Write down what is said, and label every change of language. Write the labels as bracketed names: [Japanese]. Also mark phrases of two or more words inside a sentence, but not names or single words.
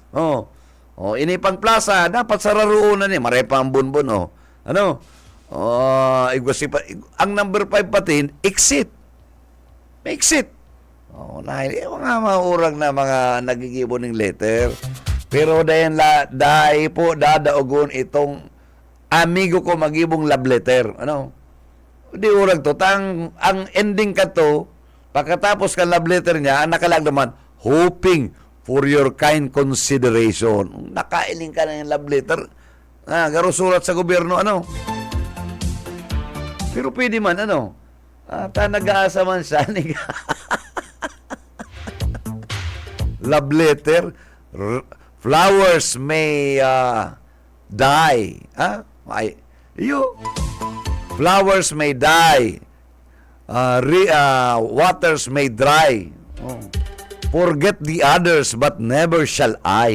[Bikol] Ini pang plaza, dapat sararuunan maray pa ang Bonbon, Ang number 5 patin, exit. May exit. Mga maurag na mga nagigibo ng letter. Pero dahil po dadaogon itong amigo ko magibong [English] love letter. [Bikol] Di urag to. Ang ending ka to, pagkatapos ka [English] love letter [Bikol] niya, ang nakalag naman, [English] hoping for your kind consideration. [Bikol] Nakailing ka na yung [English] love letter. [Bikol] Garo surat sa gobyerno, Pero pwede man, nag-aasa man siya. [English] Love letter, flowers may die. Flowers may die. Waters may dry. Forget the others, but never shall I.